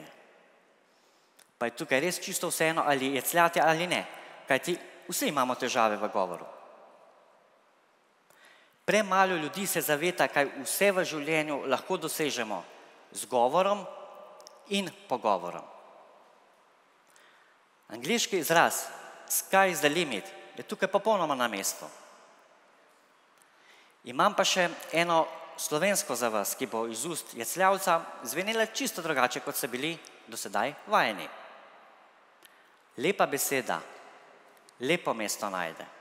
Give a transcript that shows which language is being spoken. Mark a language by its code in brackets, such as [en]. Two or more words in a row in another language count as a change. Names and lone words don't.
[sl] Pa je tukaj res čisto vseeno, ali jecljate ali ne, kajti vsi imamo težave v govoru. Premalo ljudi se zaveta, kaj vse v življenju lahko dosežemo z govorom in pogovorom. Angleški izraz [en] sky is the limit [sl] je tukaj popolnoma na mestu. Imam pa še eno slovensko za vas, ki bo iz ust jecljavca zvenela čisto drugače, kot ste bili do sedaj vajeni. Lepa beseda, lepo mesto najde.